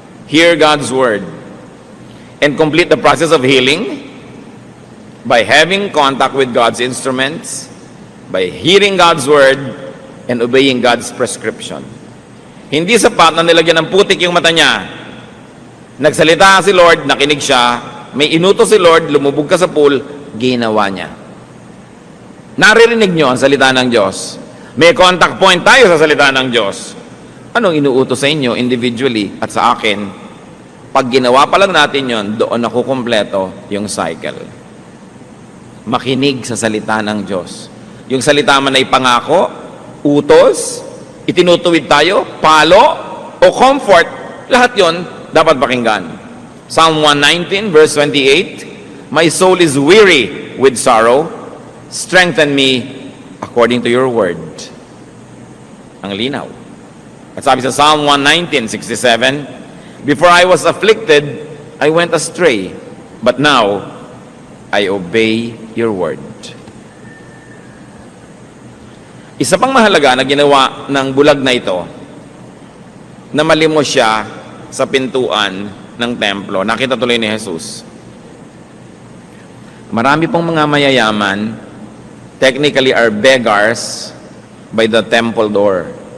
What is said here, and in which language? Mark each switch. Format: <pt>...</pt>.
<en>Hear God's Word and complete the process of healing by having contact with God's instruments, by hearing God's Word, and obeying God's prescription.</en> <tl>Hindi sapat na nilagyan ng putik yung mata niya. Nagsalita si Lord, nakinig siya, may inutos si Lord, lumubog ka sa pool, ginawa niya. Naririnig niyo ang salita ng Diyos. May contact point tayo sa salita ng Diyos. Anong inuutos sa inyo individually at sa akin? Pag ginawa pa lang natin yon, doon nakukumpleto yung cycle. Makinig sa salita ng Diyos. Yung salita man ay pangako, utos, itinutuwid tayo, palo, o comfort, lahat yon dapat pakinggan.</tl> <en>Psalm 119 verse 28, my soul is weary with sorrow, strengthen me according to your word.</en> <tl>Ang linaw. At sabi sa</tl> <en>Psalm 119:67, before I was afflicted, I went astray, but now I obey your word.</en> <tl>Isa pang mahalaga na ginawa ng bulag na ito, na malimos siya sa pintuan ng templo. Nakita tuloy ni Jesus. Marami pong mga mayayaman,</tl> <en>technically are beggars by the temple door.</en>